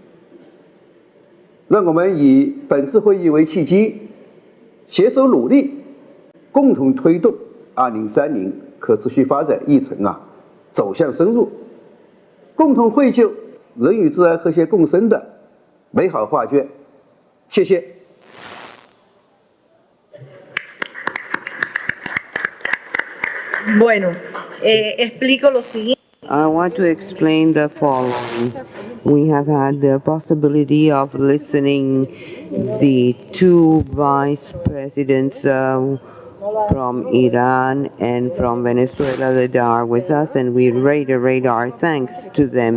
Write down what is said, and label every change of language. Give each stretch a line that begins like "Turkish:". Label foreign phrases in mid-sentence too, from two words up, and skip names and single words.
Chinese: 让我们以本次会议为契机，携手努力，共同推动2030可持续发展议程走向深入，共同绘就人与自然和谐共生的美好画卷。谢谢。
Spanish: Bueno, explico lo siguiente.
English: I want to explain the following. We have had the possibility of listening the two vice presidents from Iran and from Venezuela that are with us, and we reiterate our thanks to them.